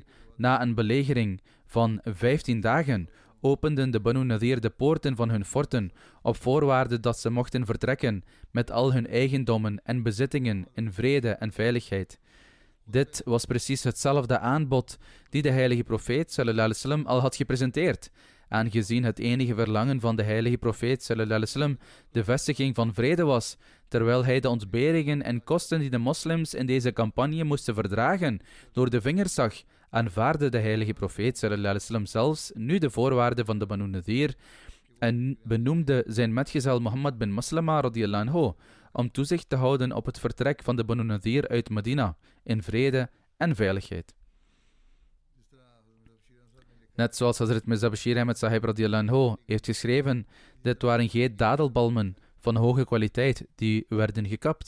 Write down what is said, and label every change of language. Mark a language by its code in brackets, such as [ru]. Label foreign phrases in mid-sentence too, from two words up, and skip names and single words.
[nl] Na een belegering van 15 dagen openden de Banu Nadir de poorten van hun forten op voorwaarde dat ze mochten vertrekken met al hun eigendommen en bezittingen in vrede en veiligheid. Dit was precies hetzelfde aanbod die de heilige profeet [ar] صلى الله عليه وسلم [nl] al had gepresenteerd, aangezien het enige verlangen van de heilige profeet [ar] صلى الله عليه وسلم [nl] de vestiging van vrede was, terwijl hij de ontberingen en kosten die de moslims in deze campagne moesten verdragen door de vingers zag, aanvaarde de heilige profeet [ar] صلى الله عليه وسلم [nl] zelfs nu de voorwaarden van de Banu Nadir en benoemde zijn metgezel Mohammed bin Maslama [ar] رضي الله عنه [nl] om toezicht te houden op het vertrek van de Banu Nadir uit Medina in vrede en veiligheid. Net zoals Hazrat Mirza Bashir Ahmed Sahib [ar] رضي الله عنه [nl] heeft geschreven, dit waren geen dadelbalmen van hoge kwaliteit die werden gekapt.